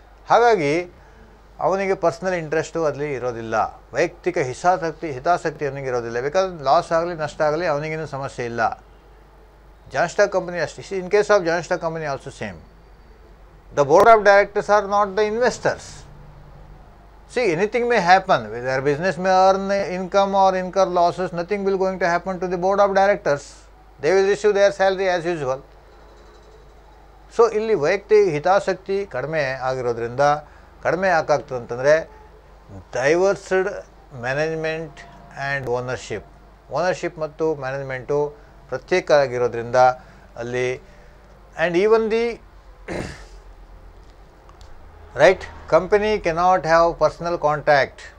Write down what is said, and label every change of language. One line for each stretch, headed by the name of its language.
Kannada: ಹಾಗಾಗಿ ಅವನಿಗೆ personal interest ಅಲ್ಲಿ ಇರೋದಿಲ್ಲ, ವೈಯಕ್ತಿಕ ಹಿತಾಸಕ್ತಿ ಅವನಿಗೆ ಇರೋದಿಲ್ಲ. ಬಿಕಾಸ್ ಲಾಸ್ ಆಗಲಿ ನಷ್ಟ ಆಗಲಿ ಅವನಿಗೇನು ಸಮಸ್ಯೆ ಇಲ್ಲ. ಜಾಯಿಂಟ್ ಸ್ಟಾಕ್ ಕಂಪನಿ ಅಷ್ಟೇ.
English: In case of joint stock company also same. The board of directors are not the investors. See, anything may happen. Their business may earn income or incur losses. Nothing will going to happen to the board of directors. They will receive their salary as usual.
Kannada: So ಇಲ್ಲಿ ವೈಯಕ್ತಿಕ ಹಿತಾಸಕ್ತಿ ಕಡಿಮೆ ಆಗಿರೋದ್ರಿಂದ ಕಡಿಮೆ ಯಾಕಾಗ್ತದೆ ಅಂತಂದರೆ,
English: divorced management and ownership
Kannada: ಮತ್ತು management ಪ್ರತ್ಯೇಕ ಆಗಿರೋದ್ರಿಂದ ಅಲ್ಲಿ,
English: And even the right company cannot have personal contact.